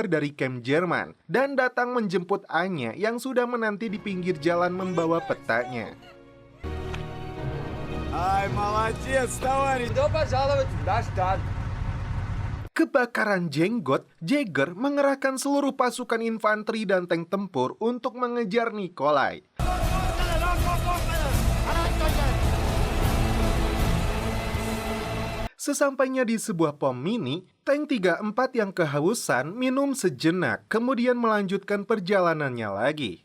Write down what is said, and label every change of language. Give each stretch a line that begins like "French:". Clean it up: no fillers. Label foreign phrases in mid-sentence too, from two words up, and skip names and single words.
Indonesian: dari camp Jerman dan datang menjemput Anya yang sudah menanti di pinggir jalan membawa petanya.
Russian: Ай, молодец, товарищ! Добро пожаловать в наш штат.
Indonesian: Kebakaran jenggot, Jagger mengerahkan seluruh pasukan infanteri dan tank tempur untuk mengejar Nikolai. Sesampainya di sebuah pom mini, tank 34 yang kehausan minum sejenak, kemudian melanjutkan perjalanannya lagi.